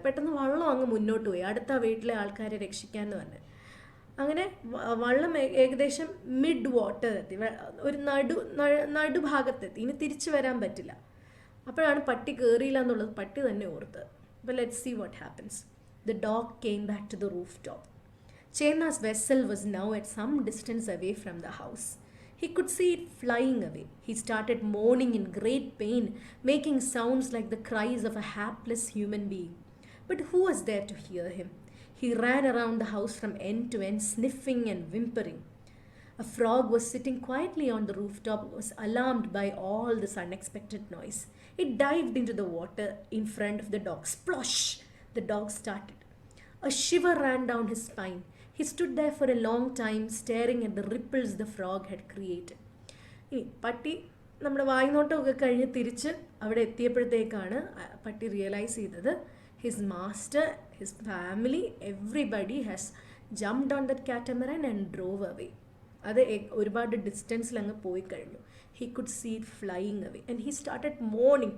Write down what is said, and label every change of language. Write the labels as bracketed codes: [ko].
[ml] പെട്ടെന്ന് വള്ളം അങ്ങ് മുന്നോട്ട് പോയി അടുത്ത വീട്ടിലെ ആൾക്കാരെ രക്ഷിക്കാമെന്ന് പറഞ്ഞ്. അങ്ങനെ വള്ളം ഏകദേശം മിഡ് വാട്ടർ എത്തി, ഒരു നടുഭാഗത്തെത്തി. ഇനി തിരിച്ചു വരാൻ പറ്റില്ല. അപ്പോഴാണ് പട്ടി കയറിയില്ല എന്നുള്ളത് പട്ടി തന്നെ ഓർത്തത്. [en] അപ്പോൾ let's see what happens. The dog came back to the roof top. Chenna's vessel was now at some distance away from the house. He could see it flying away. He started moaning in great pain, making sounds like the cries of a hapless human being. But who was there to hear him? He ran around the house from end to end, sniffing and whimpering. A frog was sitting quietly on the rooftop, was alarmed by all this unexpected noise. It dived into the water in front of the dog. Splosh! The dog started. A shiver ran down his spine. He stood there for a long time, staring at the ripples the frog had created. [ml] ഇനി പട്ടി നമ്മുടെ വായ്നോട്ടമൊക്കെ കഴിഞ്ഞ് തിരിച്ച് അവിടെ എത്തിയപ്പോഴത്തേക്കാണ് പട്ടി realise ചെയ്തത് [en] His master, his family, everybody has jumped on that catamaran and drove away. [ml] അത് ഒരുപാട് ഡിസ്റ്റൻസിൽ അങ്ങ് പോയി കഴിഞ്ഞു. [en] He could see it flying away and he started moaning.